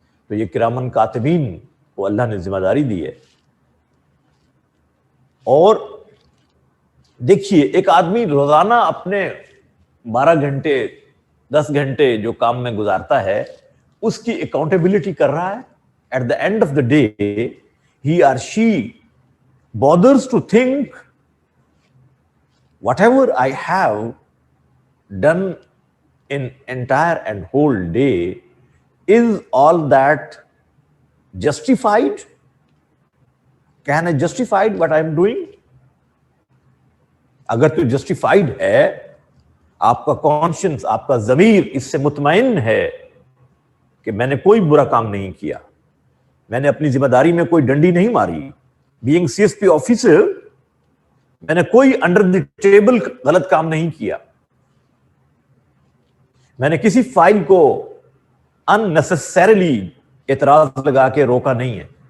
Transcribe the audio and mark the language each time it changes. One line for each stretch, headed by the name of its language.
Urdu: تو یہ کرامن کاتبین کو اللہ نے ذمہ داری دی ہے. اور دیکھیے ایک آدمی روزانہ اپنے 12 گھنٹے 10 گھنٹے جو کام میں گزارتا ہے اس کی اکاؤنٹیبلٹی کر رہا ہے.
English: At the end of the day ہی اور she bothers to think whatever I have done in entire and whole day, is all that justified? Can I justify what I am doing?
Urdu: اگر تو جسٹیفائڈ ہے, آپ کا conscience, آپ کا ضمیر اس سے مطمئن ہے کہ میں نے کوئی برا کام نہیں کیا, میں نے اپنی ذمہ داری میں کوئی ڈنڈی نہیں ماری, being C S P officer میں نے کوئی
English: under the table
Urdu: غلط کام نہیں کیا, میں نے کسی فائل کو unnecessarily اعتراض لگا کے روکا نہیں ہے.